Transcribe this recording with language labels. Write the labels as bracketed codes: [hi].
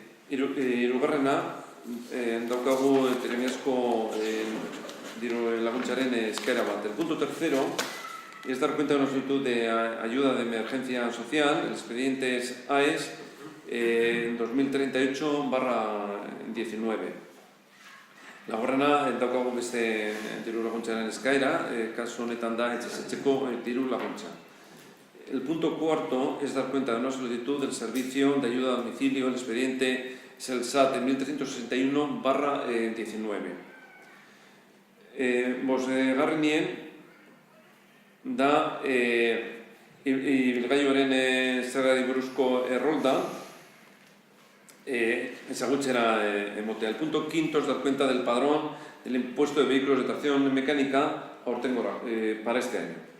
[eu] Hirugarrena, daukagu premiazko diru laguntzaren eskaera bat. [es] El punto tercero es dar cuenta de una solicitud de ayuda de emergencia social. El expediente es AES 2038/19. [eu] Laugarrena daukagu beste diru laguntzaren eskaera, kasu honetan da etxezetxeko diru laguntza. [es] El punto cuarto es dar cuenta de una solicitud del servicio de ayuda a domicilio. El expediente es el SAT 1361/19. [eu] Bosgarrenien da ibilgailuaren zergari buruzko errolda ezagutzera emotea. [es] El punto quinto es dar cuenta del padrón del impuesto de vehículos de tracción mecánica para este año.